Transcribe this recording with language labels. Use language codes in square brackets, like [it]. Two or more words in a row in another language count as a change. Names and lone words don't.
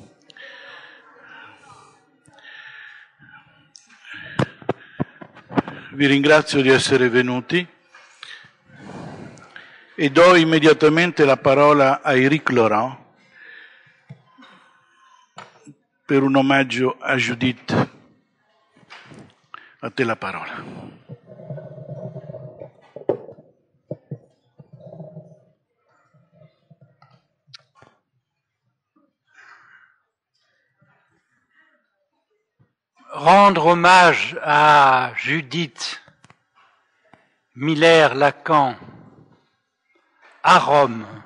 [it] Vi ringrazio di essere venuti e do immediatamente la parola a Éric Laurent per un omaggio a Judith. A te la parola. [fr] Rendre hommage à Judith Miller-Lacan à Rome